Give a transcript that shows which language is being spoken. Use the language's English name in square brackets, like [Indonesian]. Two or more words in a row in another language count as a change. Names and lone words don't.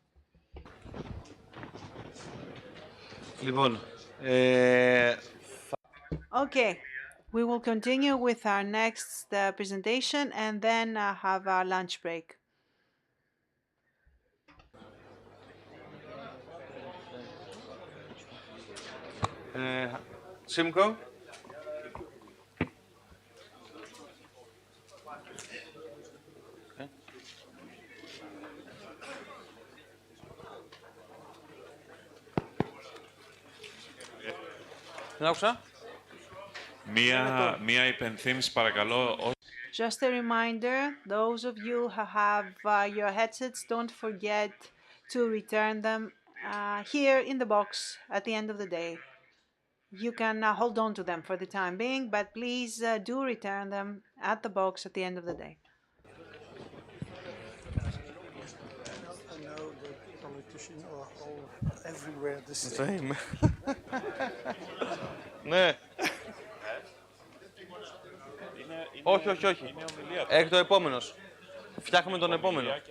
[English] Okay, we will continue with our next presentation and then have our lunch break. Siemco. [Greek] Δεν άκουσα. Μία υπενθύμηση παρακαλώ. [English] Just a reminder, those of you who have your headsets, don't forget to return them here in the box at the end of the day. You can hold on to them for the time being, but please do return them at the box at the end of the day. I know the politicians are all everywhere this Same. [Greek] Ναι. Όχι, όχι, όχι. Έχει το επόμενος. Φτιάχνουμε τον επόμενο.